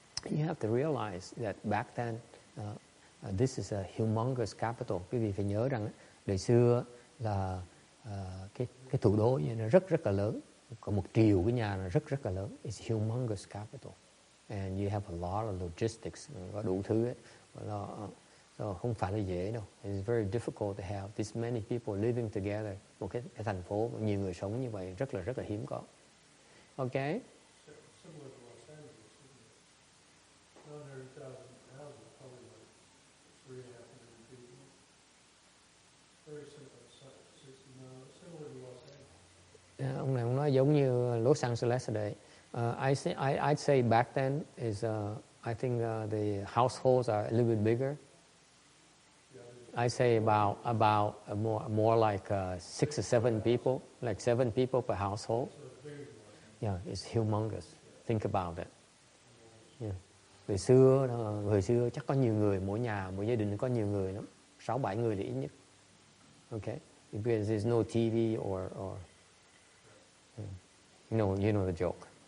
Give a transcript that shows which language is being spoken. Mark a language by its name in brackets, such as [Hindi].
[English] You have to realize that back then this is a humongous capital. [Vietnamese] Quý vị phải nhớ rằng đời xưa là cái thủ đô nó rất là lớn, có 1 triệu cái nhà là rất là lớn. [English] It's humongous capital, and you have a lot of logistics, [Vietnamese] có đủ thứ ấy. [English] So [Vietnamese] không phải là dễ đâu. [English] It's very difficult to have this many people living together. [Vietnamese] Một cái thành phố nhiều người sống như vậy rất là hiếm có. [English] Okay. Similar to Los Angeles, isn't it? 900,000 houses, probably like 3.5 million people. Very similar, 60 miles, similar to Los Angeles. [Vietnamese] Ông này ông nói giống như Los Angeles ở đây. [English] I'd say back then is I think the households are a little bit bigger. I say about more like 6 or 7 people, like 7 people per household. Yeah, it's humongous. Think about it. Yeah. [Vietnamese] Người xưa chắc có nhiều người, mỗi gia đình có nhiều người lắm, 6-7 người là ít nhất. [English] Okay, because there's no TV or you know the joke.